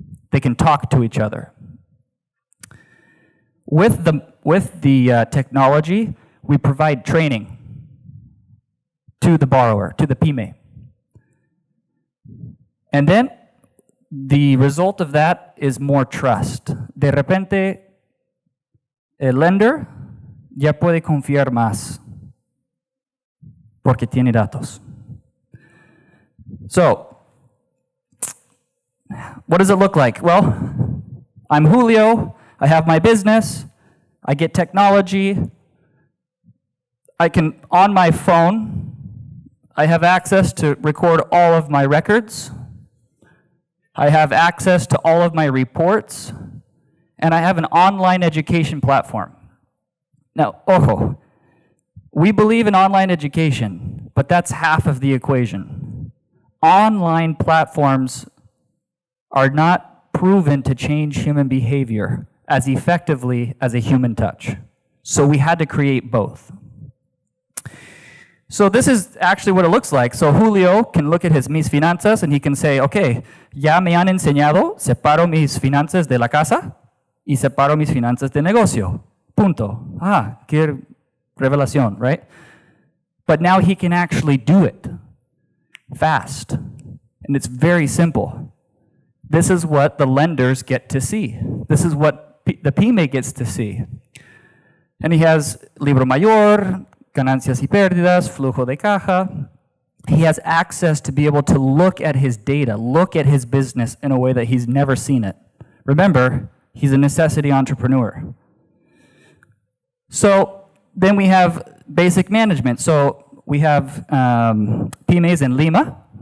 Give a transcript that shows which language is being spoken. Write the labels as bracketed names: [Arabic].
[English] They can talk to each other. With the technology, we provide training to the borrower, to the pyme. And then the result of that is more trust. [Spanish] De repente, el lender ya puede confiar más porque tiene datos. [English] So, what does it look like? Well, I'm Julio, I have my business, I get technology, on my phone, I have access to record all of my records, I have access to all of my reports, and I have an online education platform. Now, [Spanish] ojo, [English] we believe in online education, but that's half of the equation. Online platforms are not proven to change human behavior as effectively as a human touch. So we had to create both. So this is actually what it looks like. So Julio can look at his [Spanish] mis finanzas [English] and he can say, okay, [Spanish] ya me han enseñado, separo mis finanzas de la casa y separo mis finanzas de negocio. Punto. Ah, qué revelación, [English] right? But now he can actually do it fast. And it's very simple. This is what the lenders get to see. This is what the pyme gets to see. And he has [Spanish] libro mayor, ganancias y pérdidas, flujo de caja. [English] He has access to be able to look at his data, look at his business in a way that he's never seen it. Remember, he's a necessity entrepreneur. So then we have basic management. So we have pymes in Lima.